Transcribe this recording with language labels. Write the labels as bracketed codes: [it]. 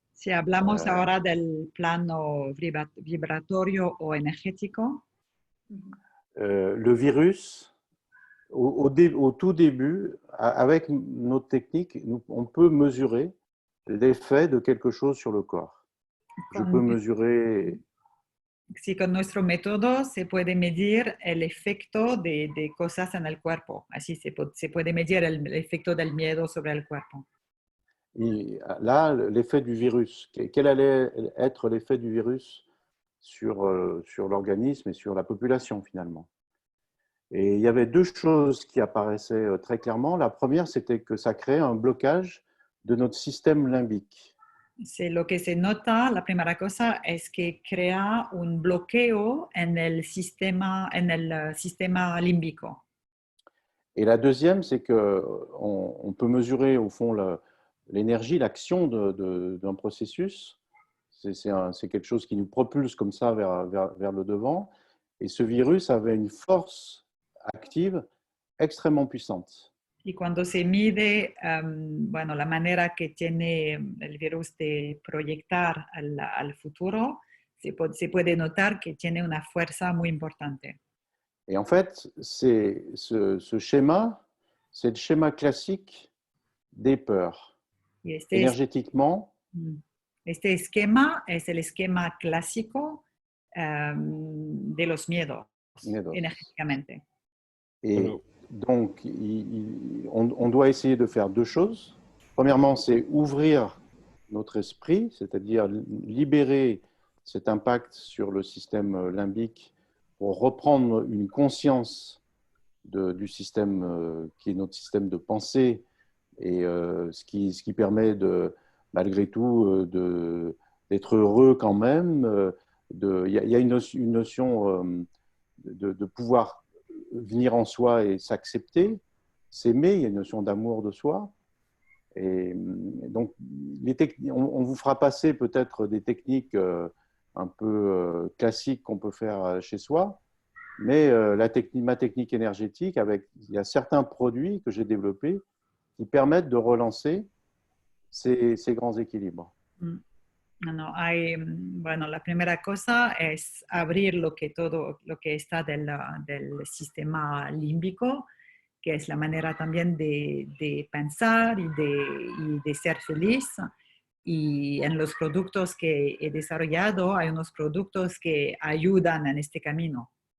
[es] Si hablamos ahora del plano vibratorio o energético, [fr] le virus, au tout début, avec notre technique, on peut mesurer l'effet de quelque chose sur le corps. Je peux mesurer... [es] Sí, con nuestro método se puede medir el efecto de cosas en el cuerpo. Así se puede medir el efecto del miedo sobre el cuerpo. [fr] Et là, l'effet du virus, quel allait être l'effet du virus sur l'organisme et sur la population finalement? Et il y avait deux choses qui apparaissaient très clairement. La première, c'était que ça créait un blocage de notre système limbique. [es] Sí, lo que se nota, la primera cosa es que crea un bloqueo en el sistema límbico. [fr] Et la deuxième, c'est qu'on peut mesurer au fond l'énergie, l'action d'un processus. C'est quelque chose qui nous propulse comme ça vers le devant. Et ce virus avait une force active extrêmement puissante. [es] Y cuando se mide, bueno, la manera que tiene el virus de proyectar al futuro, se puede notar que tiene una fuerza muy importante. [fr] Et en fait, ce schéma, c'est le schéma classique des peurs. Énergétiquement. [es] Este esquema es el esquema clásico de los miedos, énergéticamente. [fr] Et donc, on doit essayer de faire deux choses. Premièrement, c'est ouvrir notre esprit, c'est-à-dire libérer cet impact sur le système limbique pour reprendre une conscience du système qui est notre système de pensée et ce qui permet malgré tout d'être heureux quand même. Il y a une notion de pouvoir venir en soi et s'accepter, s'aimer, il y a une notion d'amour de soi. Et donc, on vous fera passer peut-être des techniques un peu classiques qu'on peut faire chez soi, Mais ma technique énergétique, il y a certains produits que j'ai développés qui permettent de relancer ces grands équilibres. [es] No, bueno, la primera cosa es abrir todo lo que está del sistema límbico, que es la manera también de pensar y de ser feliz. Y en los productos que he desarrollado hay unos productos que ayudan en este camino.